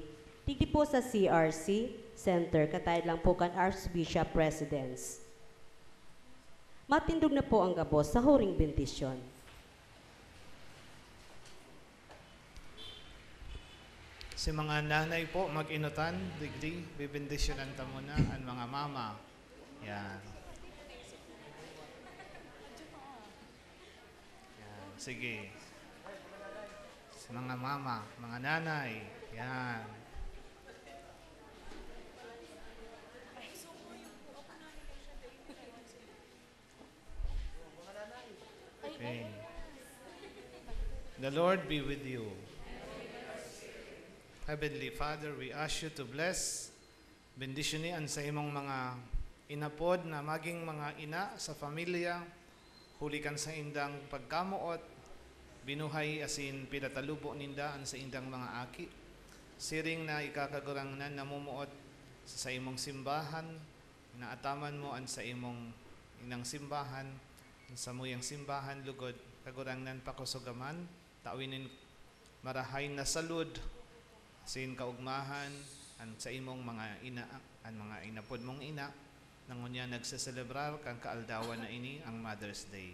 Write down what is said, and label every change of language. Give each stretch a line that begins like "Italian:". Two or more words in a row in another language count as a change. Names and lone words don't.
Bikol: Tigdi po sa CRC Center, katayad lang po kan Archbishop Residence. Matindog na po ang gabos sa huring bendisyon. Si mga nanay po, mag-inutan, digdi, bibendisyonan ta muna ang mga mama. Yan. Yan. Sige. Si mga mama, mga nanay. Yan.
English: Okay. The Lord be with you. Heavenly Father, we ask you to bless,
Bikol: bendisyonan sa imong mga inapod na maging mga ina sa pamilya, hulikan sa indang pagkamuot, binuhay asin pinatalubo nindaan sa indang mga aki, siring na ikakagurangnan namumuot sa imong simbahan, inaataman mo an sa imong inang simbahan, sa muyang simbahan, lugod, kagurangnan pakusugaman, tawinin marahay na salud, sin kaugmahan, an sa imong mga ina, an mga inapod mong ina, nangunya nagseselebrar kang kaaldawan na ini, ang Mother's Day.